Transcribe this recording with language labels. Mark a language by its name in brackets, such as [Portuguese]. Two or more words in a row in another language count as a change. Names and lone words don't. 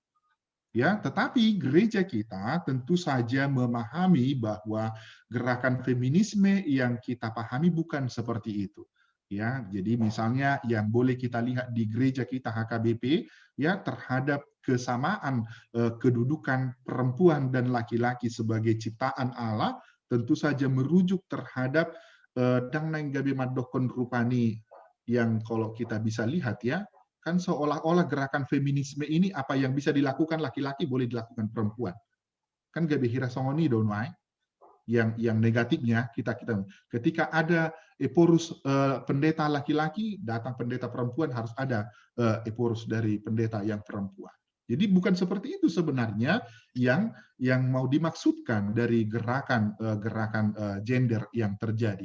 [Indonesian] Ya, tetapi gereja kita tentu saja memahami bahwa gerakan feminisme yang kita pahami bukan seperti itu. Ya, jadi misalnya yang boleh kita lihat di gereja kita HKBP ya terhadap kesamaan kedudukan perempuan dan laki-laki sebagai ciptaan Allah tentu saja merujuk terhadap [Batak Toba] dang nang gabe madokon rupani [Indonesian] yang kalau kita bisa lihat ya, kan seolah-olah gerakan feminisme ini apa yang bisa dilakukan laki-laki boleh dilakukan perempuan. [Batak Toba] Kan gabe hira songoni donwai. [Indonesian] Yang negatifnya kita ketika ada eporus pendeta laki-laki, datang pendeta perempuan harus ada eporus dari pendeta yang perempuan. Jadi bukan seperti itu sebenarnya yang mau dimaksudkan dari gerakan gender yang terjadi.